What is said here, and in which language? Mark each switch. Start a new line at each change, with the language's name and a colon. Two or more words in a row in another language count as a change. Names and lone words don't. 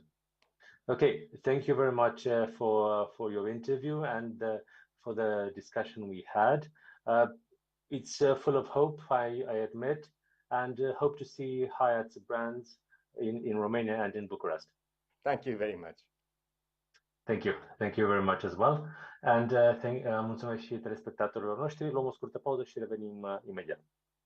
English: Okay, thank you very much for your interview and for the discussion we had. It's full of hope, I admit, and hope to see Hyatt's brands in Romania and in Bucharest. Thank you very much. Thank you very much as well.
Romanian: And mulțumesc și telespectatorilor noștri. Luăm o scurtă pauză și revenim imediat.